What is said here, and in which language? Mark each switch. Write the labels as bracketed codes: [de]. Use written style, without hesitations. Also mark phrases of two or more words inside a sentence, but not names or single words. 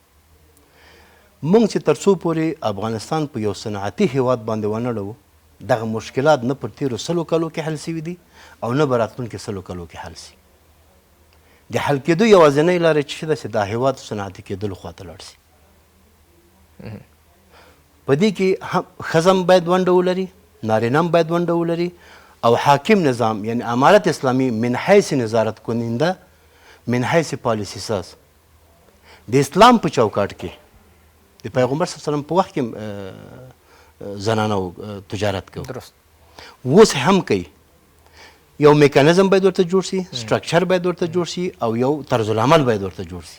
[ps] موږ چې تر څو پورې افغانستان په یو صنعتي هیواد باندې ونه اړوو دغه مشکلات نه پر تیرو 100 کالو کې حل سوي دي او نه به راتلونکي 100 کالو کې حل سي. د حل کېدو یوازینۍ لاره چې ده چې دا هیواد صنعتي کېدلو خواته لاړ سي. په دې کې ښځه هم باید ونډه ولري، نارینه هم باید ونډه ولري او حاکم نظام یعنی امارت اسلامی [fa] من حیث نظارت کننده من حیث پالیسی ساز [ps] د اسلام په چوکاټ کې د پیغمبر [ar] صلی الله علیه وسلم [ps] په وخت کې زنانو تجارت کوي، درست اوس هم کوي. یو میکانیزم باید ورته جوړ شي، سټرکچر باید ورته جوړ شي او یو طرز العمل باید ورته جوړ شي.